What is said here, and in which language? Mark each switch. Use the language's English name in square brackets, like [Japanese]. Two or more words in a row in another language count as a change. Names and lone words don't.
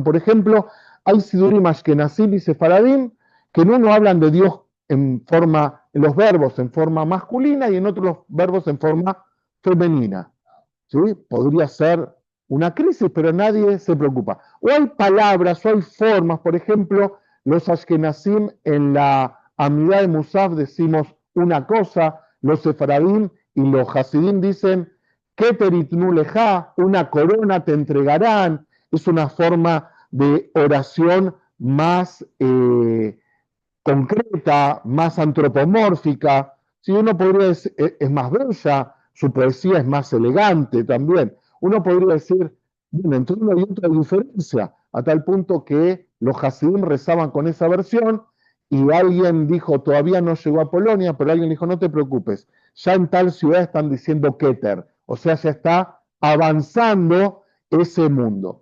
[Spanish] Por ejemplo, hay [Hebrew] סידורים אשכנזים [Spanish] y Sefaradim que en uno hablan de Dios en los verbos en forma masculina y en otros los verbos en forma femenina. ¿Sí? Podría ser una crisis, pero nadie se preocupa. O hay palabras, o hay formas, por ejemplo, los Ashkenazim en la Amidad de Musaf decimos una cosa, los Sefaradim y los Hasidim dicen [Hebrew] כתר יתנו לך, [Spanish] una corona te entregarán. Es una forma de oración más concreta, más antropomórfica. Si uno podría decir, es más bella, su poesía es más elegante también. Uno podría decir, bueno, entonces no hay otra diferencia, a tal punto que los Hasidim rezaban con esa versión y alguien dijo, todavía no llegó a Polonia, pero alguien dijo, no te preocupes, ya en tal ciudad están diciendo Keter, o sea, ya está avanzando ese mundo.